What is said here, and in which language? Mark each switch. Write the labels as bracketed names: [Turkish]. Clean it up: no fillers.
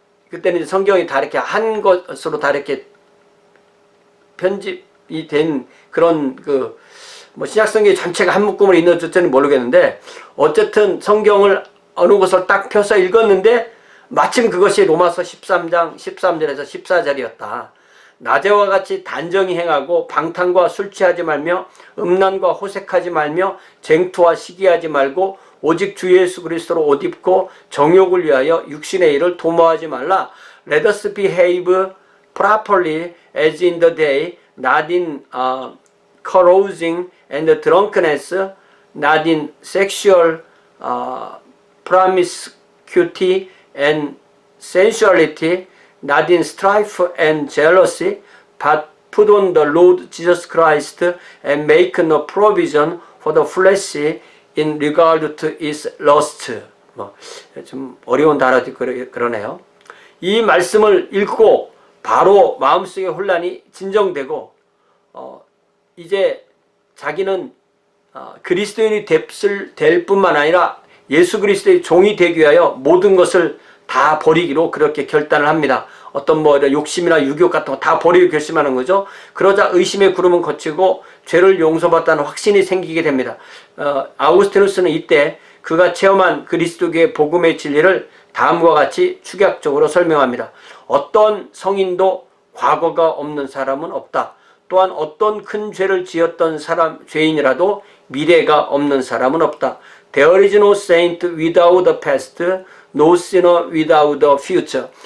[Korean] 그때는 성경이 다 이렇게 한 것으로 다 이렇게 편집이 된 그런 신약성경 전체가 한 묶음으로 있는지는 모르겠는데, 어쨌든 성경을 어느 곳을 딱 펴서 읽었는데 마침 그것이 로마서 13장 13절에서 14절이었다. 낮에와 같이 단정히 행하고 방탕과 술 취하지 말며 음란과 호색하지 말며 쟁투와 시기하지 말고 오직 주 예수 그리스도로 옷 입고 정욕을 위하여 육신의 일을 도모하지 말라. [English] Let us behave properly as in the day, not in carousing and drunkenness, not in sexual promiscuity and sensuality, not in strife and jealousy, but put on the Lord Jesus Christ and make no provision for the flesh in regard to its lust. [Korean] 좀 어려운 단어도 그러네요. 이 말씀을 읽고 바로 마음속의 혼란이 진정되고 이제 자기는 그리스도인이 될 뿐만 아니라 예수 그리스도의 종이 되기 위하여 모든 것을 다 버리기로 그렇게 결단을 합니다. 어떤 욕심이나 유교 같은 거 다 버리고 결심하는 거죠. 그러자 의심의 구름은 걷히고 죄를 용서받다는 확신이 생기게 됩니다. 아우구스티누스는 이때 그가 체험한 그리스도교의 복음의 진리를 다음과 같이 축약적으로 설명합니다. 어떤 성인도 과거가 없는 사람은 없다. 또한 어떤 큰 죄를 지었던 죄인이라도 미래가 없는 사람은 없다. [English] There is no saint without the past, no sinner without the future.